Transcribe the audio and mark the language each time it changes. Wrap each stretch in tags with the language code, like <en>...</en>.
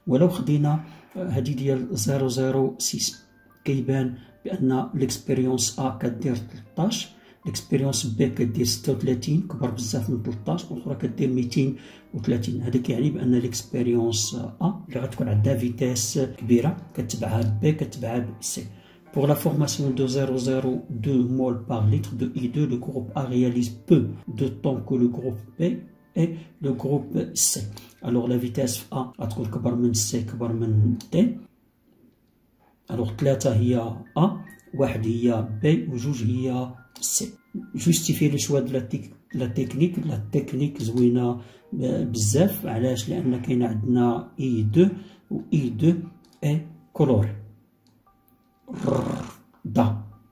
<ar>ولو خدينا هذه ديال 0.06 كيبان بان ليكسبيريونس ا كدير 13، ليكسبيريونس بي كدير 36 كبر بزاف من 13، والاخرى كدير 230. هذا كيعني بان ليكسبيريونس ا اللي غتكون عندها فيتاس كبيره كتبعها بي كتبعها سي.</ar> <fr>Pour la formation de 0,02 mol par litre de I2, le groupe A réalise peu de temps que le groupe B et le groupe C. Alors la vitesse A</fr> <ar>غتكون كبر من C كبر من D.</ar> <fr>Alors 3</fr> <ar>هي</ar> <fr>A، 1 هي B و 2 هي C. Justifier le choix de la</fr> <ar>لا تكنيك زوينه بزاف. علاش؟ لان كاين عندنا اي 2 و اي 2 اي كولوري دا.</ar>